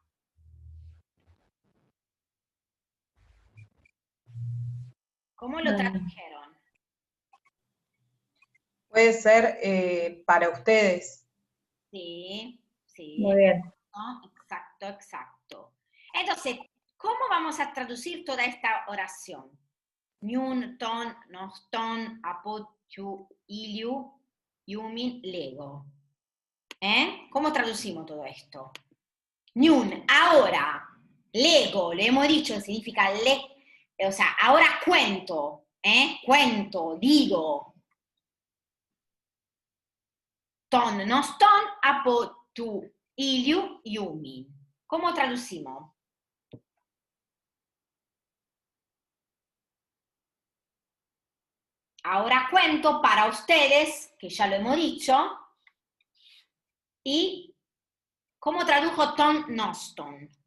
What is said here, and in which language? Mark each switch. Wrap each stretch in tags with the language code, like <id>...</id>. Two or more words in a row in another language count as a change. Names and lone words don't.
<es>¿Cómo lo tradujeron? Puede ser para ustedes. Sí, sí. Muy bien. ¿No? Exacto, exacto. Entonces, ¿cómo vamos a traducir toda esta oración? Ñun,</es> <el>τὸν νόστον ἀπὸ τοῦ Ἰλίου ὑμῖν, lego.</el> <es>¿Cómo traducimos todo esto? Ñun, ahora, lego, le hemos dicho, significa o sea, ahora cuento, cuento, digo.</es> <el>τὸν νόστον ἀπὸ τοῦ Ἰλίου ὑμῖν.</el> <es>¿Cómo traducimos? Ahora cuento para ustedes, que ya lo hemos dicho, y ¿cómo tradujo</es> <el>τὸν νόστον?</el>